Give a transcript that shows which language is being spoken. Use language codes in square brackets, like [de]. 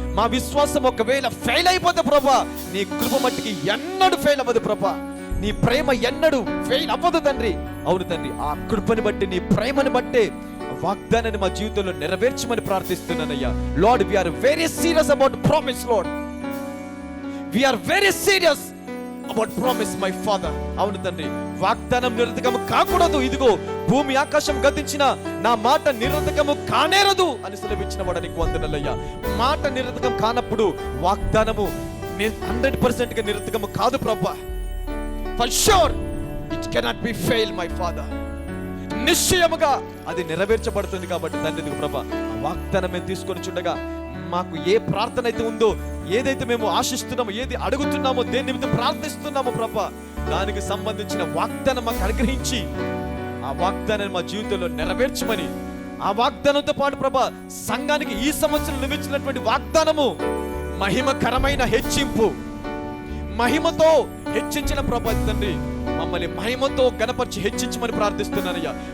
[te] మా విశ్వాసం ఒకవేళ ఫెయిల్ అయిపోతే ప్రభా, నీ కృప మట్టికి ఎన్నడూ ఫెయిల్ అవ్వదు ప్రభా. నీ ప్రేమ ఎన్నడూ ఫెయిల్ అవ్వదు తండ్రి. అవును తండ్రి, ఆ కృపని బట్టి, నీ ప్రేమని బట్టే వాగ్దానాన్ని మా జీవితంలో నెరవేర్చమని ప్రార్థిస్తున్నానయ్యా. [en] Lord, we are very serious about promise, Lord. We are very serious about promise, my Father. [te] అవును తండ్రి, వాగ్దానం నిరర్ధకము కాకూడదు. ఇదిగో భూమి ఆకాశం గతించిన నా మాట నిరర్ధకము కానేరదు అని సెలవిచ్చిన వాడు నీకు వందనాలయ్యా. మాట నిరర్ధకం కానప్పుడు వాగ్దానము 100% గా నిరర్ధకము కాదు ప్రభా. [en] For sure it cannot be fail, my Father. [te] నిశ్చయముగా అది నెరవేర్చబడుతుంది. కాబట్టి తండ్రి ప్రభా, ఆ వాగ్దానం మేము తీసుకొని చుండగా మాకు ఏ ప్రార్థన అయితే ఉందో, ఏదైతే మేము ఆశిస్తున్నామో, ఏది అడుగుతున్నామో, దేని నిమిత్తం ప్రార్థిస్తున్నామో ప్రభా, దానికి సంబంధించిన వాగ్దానం మాకు అనుగ్రహించి ఆ వాగ్దానాన్ని మా జీవితంలో నెరవేర్చమని, ఆ వాగ్దానంతో పాటు ప్రభా సంఘానికి ఈ సంవత్సరం లభించినటువంటి వాగ్దానము మహిమకరమైన హెచ్చింపు, మహిమతో హెచ్చించిన ప్రభా తండ్రి, మమ్మల్ని మహిమతో గణపరిచి హెచ్చించమని ప్రార్థిస్తున్నానయ్యా.